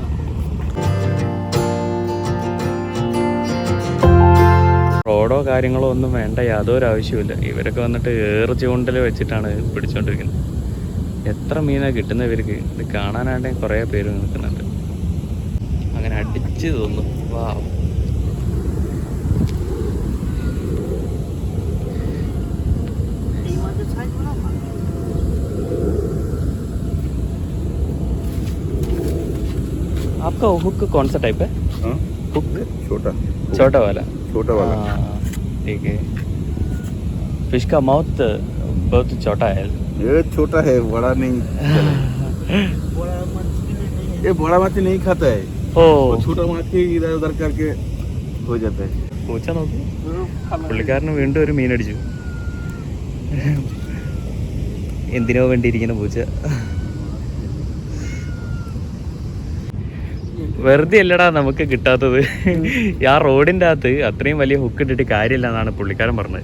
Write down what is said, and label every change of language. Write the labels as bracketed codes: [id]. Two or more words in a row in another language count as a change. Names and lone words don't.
[ml] റോഡോ കാര്യങ്ങളോ ഒന്നും വേണ്ട, യാതൊരു ആവശ്യമില്ല. ഇവരൊക്കെ വന്നിട്ട് ഏറ് ചൂണ്ടൽ വെച്ചിട്ടാണ് പിടിച്ചോണ്ടിരിക്കുന്നത്. എത്ര മീനാണ് കിട്ടുന്നത് ഇവർക്ക്. ഇത് കാണാനായിട്ട് കുറേ പേര് നിൽക്കുന്നുണ്ട്. അങ്ങനെ അടിച്ച് തോന്നുന്നു. [hi] आपका हुक कौन सा टाइप है? हुक छोटा वाला. ठीक है. फिश का माउथ बहुत छोटा है. ये छोटा है, बड़ा नहीं. ये बड़ा मछली नहीं खाता है. छोटा मछली इधर उधर करके हो जाता है. [ml] പൂച്ച നോക്കി പുള്ളിക്കാരന് വീണ്ടും ഒരു മീനടിച്ചു. എന്തിനോ വേണ്ടിയിരിക്കുന്ന പൂച്ച. വെറുതെ അല്ലടാ നമുക്ക് കിട്ടാത്തത്. ആ റോഡിന്റെ അകത്ത് അത്രയും വലിയ ഹുക്ക് ഇട്ടിട്ട് കാര്യമില്ല എന്നാണ് പുള്ളിക്കാരൻ പറഞ്ഞത്.